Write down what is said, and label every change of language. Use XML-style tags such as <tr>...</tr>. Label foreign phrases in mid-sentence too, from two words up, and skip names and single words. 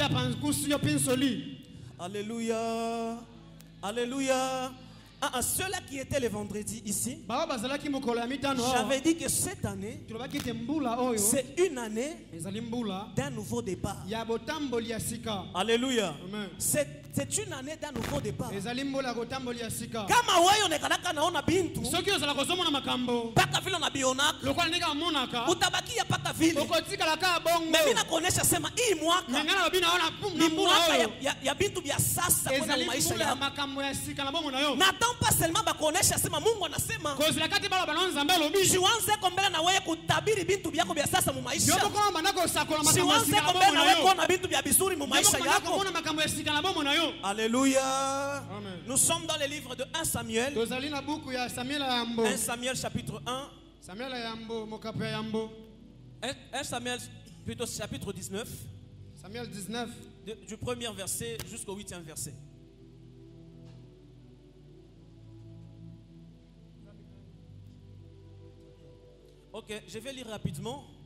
<fr>Alléluia. Alléluia. Ceux-là qui étaient le vendredi ici, j'avais dit que cette année, c'est une année d'un nouveau départ. Alléluia. C'est une année d'un nouveau départ.</fr> <sw>Kama wewe unakanaka naona bintu paka vile unabionaka utabakia paka vile. Mais mimi nakuonesha sema hii mwaka ni mwaka ya bintu vya sasa kwa maisha yako.</sw> <fr>N'attends pas seulement</fr> <sw>bakuonesha sema Mungu anasema siwanze kombele na wewe kutabiri bintu vyako vya sasa mu maisha. Siwanze kombele na wewe kuona bintu vya bizuri mu maisha yako.</sw> <fr>Alléluia. Amen. Nous sommes dans le livre de 1 Samuel. 1 Samuel chapitre 1. 1 Samuel plutôt chapitre 19. Samuel 19. Du premier verset jusqu'au 8e verset. Ok, je vais lire rapidement.</fr>